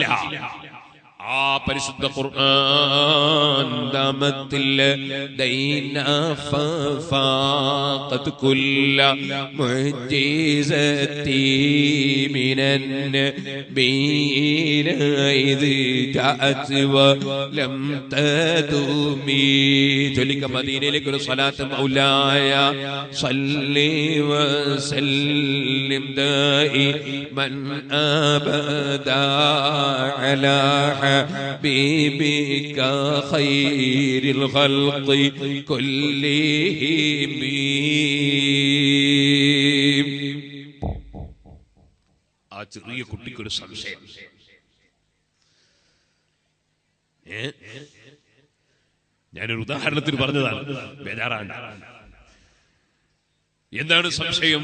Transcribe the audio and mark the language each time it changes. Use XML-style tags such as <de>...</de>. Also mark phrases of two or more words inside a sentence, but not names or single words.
<ml>ആ പരിശുദ്ധ ഖുർആൻ</ml> <ar>دامت لدينا ففاقت كل معجزة من النبيين إذ جاءت ولم تدم.</ar> <ml>ചൊല്ലിക്ക മദീനയിലേക്ക് ഒരു സ്വലാത്ത്.</ml> <ar>مولاي صل وسلم دائما أبدا على حبيبك خير الخلق كلهم.</ar> <ml>ആ ചെറിയ കുട്ടിക്കൊരു സംശയം. ഞാനൊരു ഉദാഹരണത്തിന് പറഞ്ഞതാണ്, ബേജാറാണ്. എന്താണ് സംശയം?</ml>